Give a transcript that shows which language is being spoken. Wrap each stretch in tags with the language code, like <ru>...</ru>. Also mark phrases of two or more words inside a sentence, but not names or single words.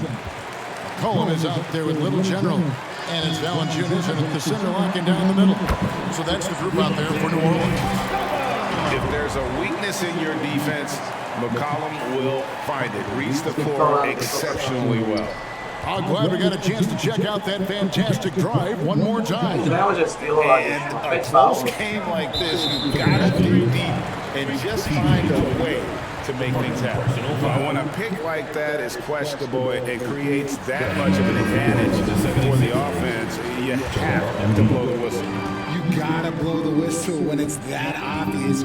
<en>Cohen is out there with Little General. And it's Valanciunas and at the center locking down the middle. So that's the group out there for New Orleans. If there's a weakness in your defense, McCollum will find it. Reads the floor exceptionally well. I'm glad we got a chance to check out that fantastic drive one more time.</en> <sk>Ne može stilovať.</sk> <en>And a 5 close</en> <sk>faulov.</sk> <en>game like this, you've got to dig deep and just find a way to make things happen. But when a pick like that is questionable, it creates that much of an advantage for the offense. You have to blow the whistle. You gotta blow the whistle when it's that obvious.</en>